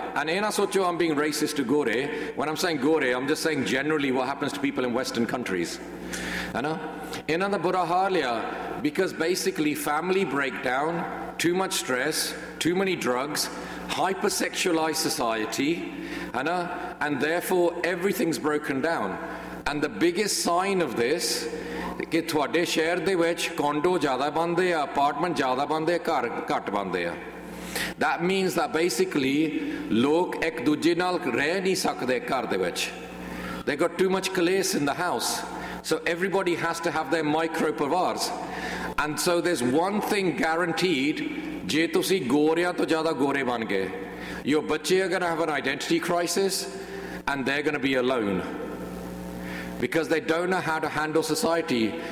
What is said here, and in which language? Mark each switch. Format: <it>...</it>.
<en>And</en> <pa>ena socho</pa> <en>I'm being racist to Gore. When I'm saying Gore, I'm just saying generally what happens to people in Western countries.</en> <pa>Ena da bura haal ya.</pa> <en>Because basically family breakdown, too much stress, too many drugs, hypersexualized society, and therefore everything's broken down. And the biggest sign of this,</en> <pa>ਕਿ ਤੁਹਾਡੇ ਸ਼ਹਿਰ ਦੇ ਵਿੱਚ condo ਜ਼ਿਆਦਾ ਬਣਦੇ ਆ, apartment ਜ਼ਿਆਦਾ ਬਣਦੇ ਆ, ਘਰ ਘੱਟ ਬਣਦੇ ਆ.</pa> <en>that means that basically</en> <pa>ਲੋਕ ਇੱਕ ਦੂਜੇ ਨਾਲ ਰਹਿ ਨਹੀਂ ਸਕਦੇ ਘਰ ਦੇ ਵਿੱਚ.</pa> <en>They got too much ਕਲੇਸ in the house, so everybody has to have the micro ਪਰਵਾਰਸ. And so there is one thing guaranteed,</en> <pa>ਜੇ ਤੁਸੀਂ ਗੋਰਿਆਂ ਤੋਂ ਜ਼ਿਆਦਾ ਗੋਰੇ ਬਣ ਗਏ,</pa> <en>Your ਬੱਚੇ are gonna have an identity crisis, and they are gonna be alone. Because they don't know how to handle society.</en>